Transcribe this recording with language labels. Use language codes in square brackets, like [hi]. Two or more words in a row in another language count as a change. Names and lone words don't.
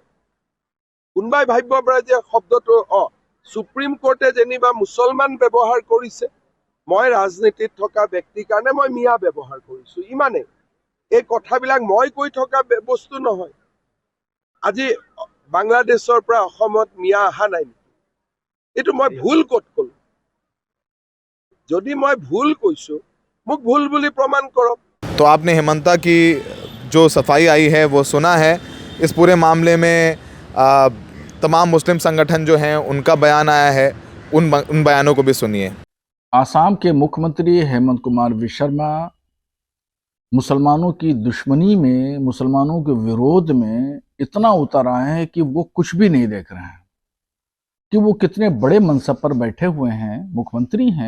[as] কোনোবাই ভাবিব পাৰে যে শব্দটো সুপ্ৰিম কোৰ্টে যেনিবা মুছলমান ব্যৱহাৰ কৰিছে, মই ৰাজনীতিত থকা ব্যক্তিৰ কাৰণে মই মিয়া ব্যৱহাৰ কৰিছো, ইমানেই। এই কথাবিলাক মই কৈ থকা বস্তু নহয়। আজি বাংলাদেশৰ পৰা অসমত মিয়া অহা নাই নেকি? এইটো মই ভুল ক'ত ক'লো? যদি মই ভুল কৈছো মোক ভুল বুলি প্ৰমাণ কৰক। [hi] तो आपने हेमंता की जो सफाई आई है वो सुना है। इस पूरे मामले में तमाम मुस्लिम संगठन जो हैं उनका बयान आया है, उन बयानों को भी सुनिए। आसाम के मुख्यमंत्री हेमंत कुमार विश्वकर्मा मुसलमानों की दुश्मनी में, मुसलमानों के विरोध में इतना उतर आए हैं कि वो कुछ भी नहीं देख रहे हैं कि वो कितने बड़े मनसब पर बैठे हुए हैं, मुख्यमंत्री हैं।